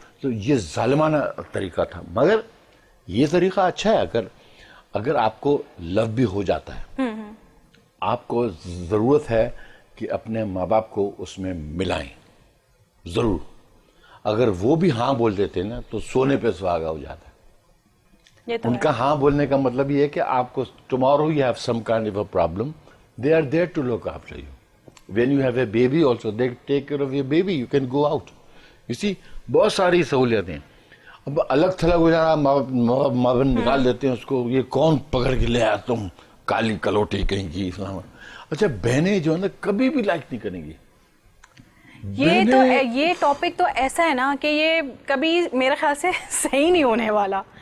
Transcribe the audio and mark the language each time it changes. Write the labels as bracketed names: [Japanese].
[Urdu] تو یہ ظالمانہ طریقہ تھا. مگر یہ طریقہ اچھا ہے اگر آپ کو لو بھی ہو جاتا ہے, آپ کو ضرورت ہے کہ اپنے ماں باپ کو اس میں ملائیں ضرور. اگر وہ بھی ہاں بول دیتے نا تو سونے پہ سہاگا ہو جاتا ہے. ان کا ہاں بولنے کا مطلب یہ ہے کہ آپ کو [English] tomorrow you have some kind of a problem, they are there to look after you. When you have a baby also, they take care of your baby, you can go out. You see, [Urdu] بہت ساری سہولیتیں. اب الگ تھلگ ہو جانا, ماں بہن نکال دیتے ہیں اس کو, یہ کون پکڑ کے لے آیا تم, کالی کلوٹی کہیں کی اسلام. اچھا بہنیں جو ہے نا کبھی بھی لائک نہیں کریں گی. یہ ٹاپک تو ایسا ہے نا کہ یہ کبھی میرے خیال سے صحیح نہیں ہونے والا.